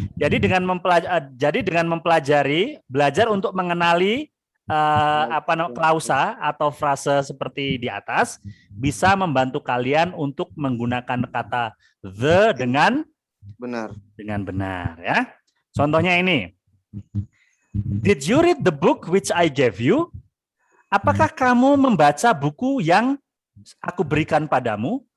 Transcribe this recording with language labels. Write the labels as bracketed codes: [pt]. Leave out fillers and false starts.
[id] Jadi dengan mempelajari, belajar untuk mengenali klausa atau frase seperti di atas bisa membantu kalian untuk menggunakan kata the dengan benar ya. Contohnya ini. [en] Did you read the book which I gave you? [id] Apakah kamu membaca buku yang aku berikan padamu?